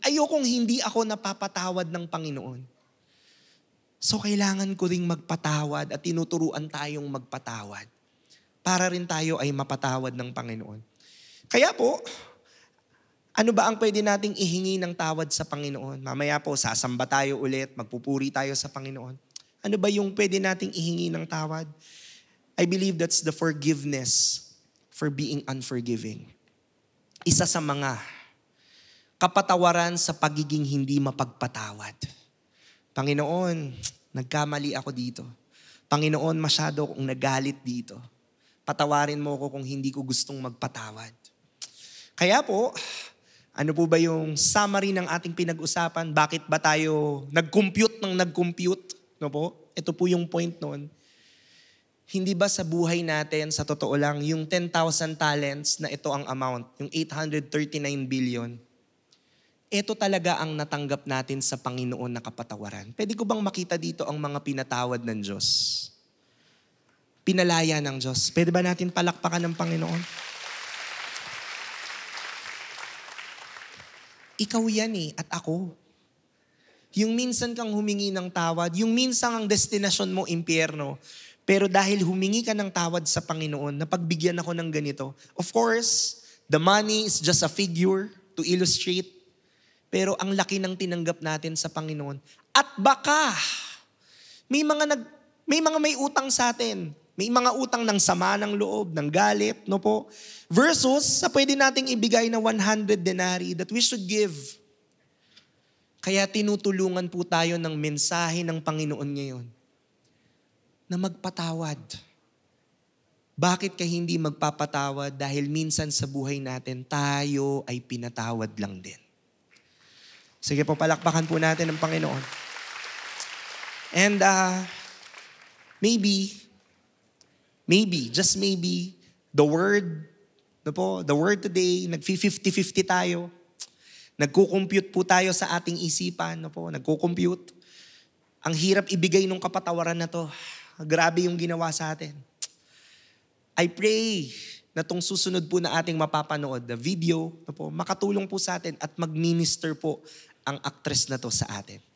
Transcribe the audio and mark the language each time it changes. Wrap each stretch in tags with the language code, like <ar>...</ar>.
<tl>Ayokong hindi ako napapatawad ng Panginoon. So kailangan ko ring magpatawad at tinuturuan tayong magpatawad para rin tayo ay mapatawad ng Panginoon. Kaya po, ano ba ang pwede nating ihingi ng tawad sa Panginoon? Mamaya po, sasamba tayo ulit, magpupuri tayo sa Panginoon. Ano ba yung pwede nating ihingi ng tawad?</tl> <en>I believe that's the forgiveness for being unforgiving.</en> <tl>Isa sa mga kapatawaran sa pagiging hindi mapagpatawad. Panginoon, nagkamali ako dito. Panginoon, masyado akong nagalit dito. Patawarin mo ako kung hindi ko gustong magpatawad. Kaya po, ano po ba yung summary ng ating pinag-usapan? Bakit ba tayo nag-compute ng nag-compute? No po? Ito po yung point noon. Hindi ba sa buhay natin, sa totoo lang, yung 10,000 talents na ito ang amount, yung 839 billion, ito talaga ang natanggap natin sa Panginoon na kapatawaran. Pwede ko bang makita dito ang mga pinatawad ng Diyos? Pinalaya ng Diyos. Pwede ba natin palakpakan ng Panginoon? Ikaw yan at ako. Yung minsan kang humingi ng tawad, yung minsan ang destinasyon mo, impyerno, pero dahil humingi ka ng tawad sa Panginoon, napagbigyan ako ng ganito.</tl> <en>Of course, the money is just a figure to illustrate.</en> <tl>Pero ang laki ng tinanggap natin sa Panginoon. At baka, may mga utang sa atin. May mga utang ng sama ng loob, ng galit, no po? Versus, sa pwede nating ibigay na 100 denarii</tl> <en>that we should give.</en> <tl>Kaya tinutulungan po tayo ng mensahe ng Panginoon ngayon na magpatawad. Bakit ka hindi magpapatawad? Dahil minsan sa buhay natin, tayo ay pinatawad lang din. Sige po, palakpakan po natin ang Panginoon.</tl> <en>And maybe, just maybe, the word today,</en> <tl>nag-50-50 tayo. Nagko-compute po tayo sa ating isipan, nagko-compute. Ang hirap ibigay nung kapatawaran na to. Grabe yung ginawa sa atin.</tl> <en>I pray</en> <tl>na tong susunod po na ating mapapanood,</tl> <en>the video,</en> <tl>makatulong po sa atin at mag-minister po ang actress na to sa atin.</tl>